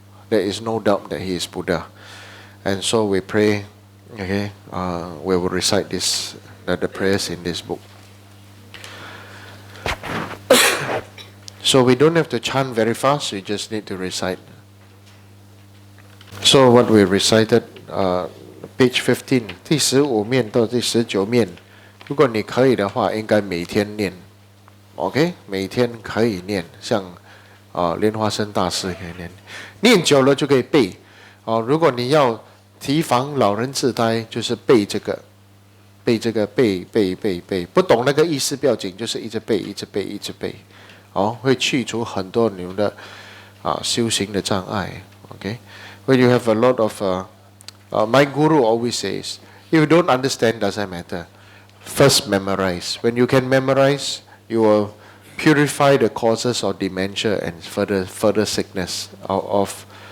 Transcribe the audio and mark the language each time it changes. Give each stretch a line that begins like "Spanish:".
English: There is no doubt that he is Buddha. And so we pray, okay, we will recite the prayers in this book. So we don't have to chant very fast, we just need to recite. So what we recited, page 15,
Chinese: 第15面到第19面，如果你可以的话，应该每天念 ，OK， 每天可以念，像莲花生大师可以念，念久了就可以背。如果你要提防老人痴呆，就是背这个，背，不懂那个意思不要紧，就是一直背，会去除很多你们的修行的障碍。
English: Okay, when you have a lot of, my guru always says, if you don't understand, doesn't matter. First memorize. When you can memorize, you will purify the causes of dementia and further sickness of.